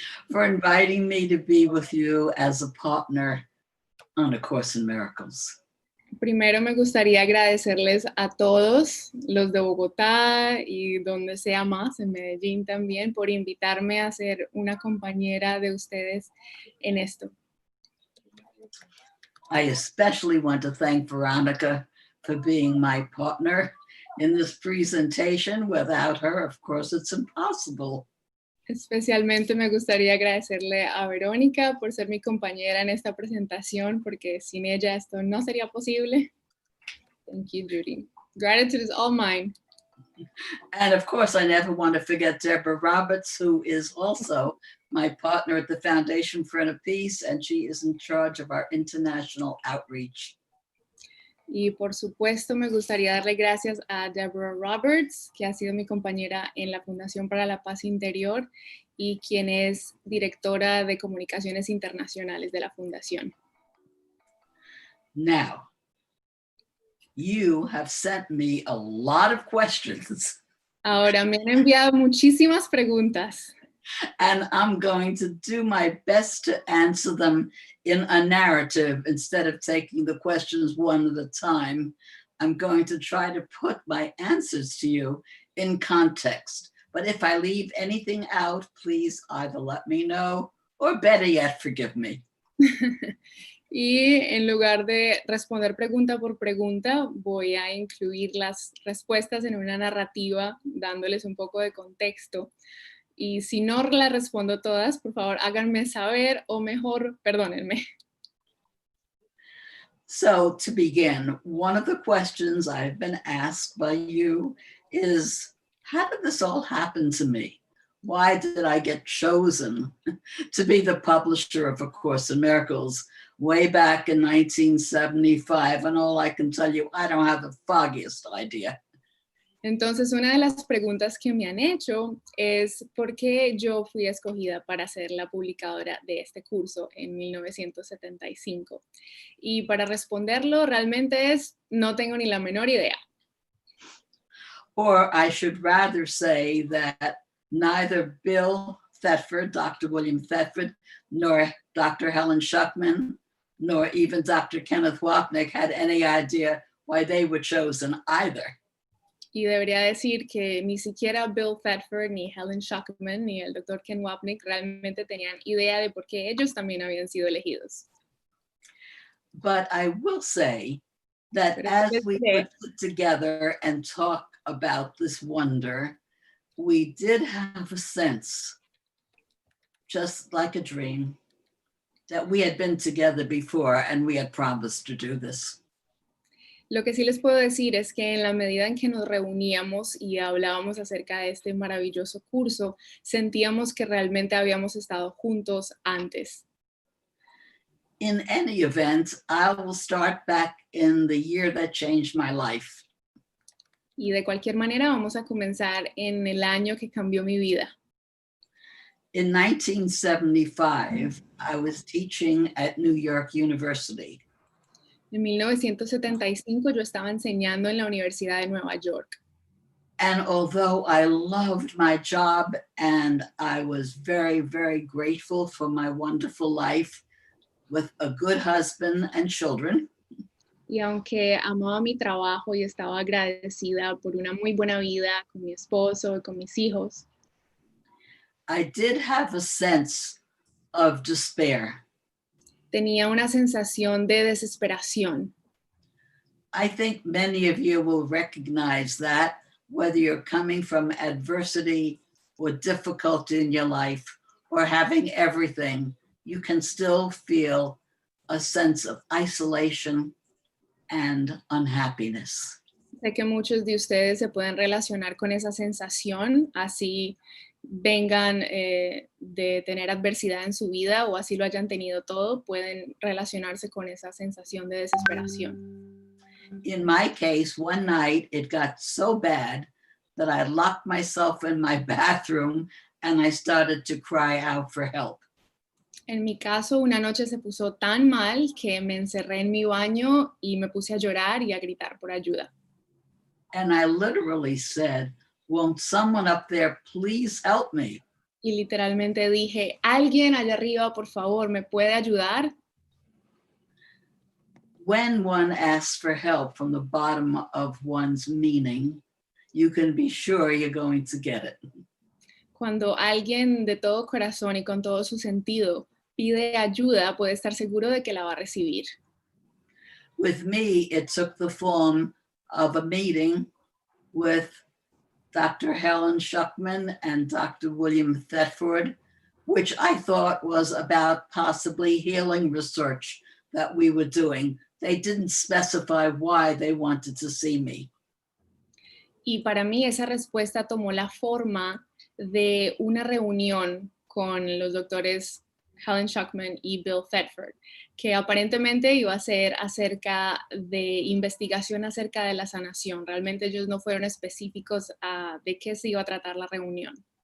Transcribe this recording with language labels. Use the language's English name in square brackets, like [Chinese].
[English] for inviting me to be with you as a partner on A Course in Miracles. [Spanish] Primero me gustaría agradecerles a todos, los de Bogotá y donde sea más, en Medellín también, por invitarme a ser una compañera de ustedes en esto. [English] I especially want to thank Veronica for being my partner in this presentation. Without her, of course, it's impossible. [Spanish] Especialmente me gustaría agradecerle a Verónica por ser mi compañera en esta presentación, porque sin ella esto no sería posible. [English] Thank you, Judy. Gratitude is all mine. And of course, I never want to forget Deborah Roberts, who is also my partner at the Foundation for Inner Peace, and she is in charge of our international outreach. [Spanish] Y por supuesto me gustaría darle gracias a Deborah Roberts, que ha sido mi compañera en la Fundación para la Paz Interior y quien es directora de comunicaciones internacionales de la Fundación. [English] Now, you have sent me a lot of questions. [Spanish] Ahora me han enviado muchísimas preguntas. [English] And I'm going to do my best to answer them in a narrative instead of taking the questions one at a time. I'm going to try to put my answers to you in context. But if I leave anything out, please either let me know or better yet, forgive me. [Spanish] Y en lugar de responder pregunta por pregunta, voy a incluir las respuestas en una narrativa, dándoles un poco de contexto. Y si no las respondo todas, por favor, háganme saber o mejor, perdónenme. [English] So to begin, one of the questions I've been asked by you is, how did this all happen to me? Why did I get chosen to be the publisher of A Course in Miracles way back in 1975? And all I can tell you, I don't have the foggiest idea. [Spanish] Entonces, una de las preguntas que me han hecho es ¿por qué yo fui escogida para ser la publicadora de este curso en 1975? Y para responderlo realmente no tengo ni la menor idea. [English] Or I should rather say that neither Bill Thetford, Dr. William Thetford, nor Dr. Helen Schuckman, nor even Dr. Kenneth Wapnick had any idea why they were chosen either. [Spanish] Y debería decir que ni siquiera Bill Thetford, ni Helen Schuckman, ni el Dr. Ken Wapnick realmente tenían idea de por qué ellos también habían sido elegidos. [English] But I will say that as we put together and talk about this wonder, we did have a sense, just like a dream, that we had been together before and we had promised to do this. [Spanish] Lo que sí les puedo decir es que en la medida en que nos reuníamos y hablábamos acerca de este maravilloso curso, sentíamos que realmente habíamos estado juntos antes. [English] In any event, I will start back in the year that changed my life. [Spanish] Y de cualquier manera vamos a comenzar en el año que cambió mi vida. [English] In 1975, I was teaching at New York University. [Spanish] En 1975 yo estaba enseñando en la Universidad de Nueva York. [English] And although I loved my job and I was very, very grateful for my wonderful life with a good husband and children, [Spanish] y aunque amaba mi trabajo y estaba agradecida por una muy buena vida con mi esposo y con mis hijos, [English] I did have a sense of despair. [Spanish] Tenía una sensación de desesperación. [English] I think many of you will recognize that, whether you're coming from adversity or difficulty in your life or having everything, you can still feel a sense of isolation and unhappiness. [Spanish] Sé que muchos de ustedes se pueden relacionar con esa sensación, así vengan de tener adversidad en su vida o así lo hayan tenido todo, pueden relacionarse con esa sensación de desesperación. [English] In my case, one night it got so bad that I locked myself in my bathroom and I started to cry out for help. [Spanish] En mi caso, una noche se puso tan mal que me encerré en mi baño y me puse a llorar y a gritar por ayuda. [English] And I literally said, won't someone up there please help me? [Spanish] Y literalmente dije, alguien allá arriba, por favor, ¿me puede ayudar? [English] When one asks for help from the bottom of one's meaning, you can be sure you're going to get it. [Spanish] Cuando alguien de todo corazón y con todo su sentido pide ayuda, puede estar seguro de que la va a recibir. [English] With me, it took the form of a meeting with Dr. Helen Schuckman and Dr. William Thetford, which I thought was about possibly healing research that we were doing. They didn't specify why they wanted to see me. [Spanish] Y para mí esa respuesta tomó la forma de una reunión con los doctores Helen Schuckman y Bill Thetford, que aparentemente iba a ser acerca de investigación acerca de la sanación. Realmente ellos no fueron específicos de qué se iba a tratar la reunión.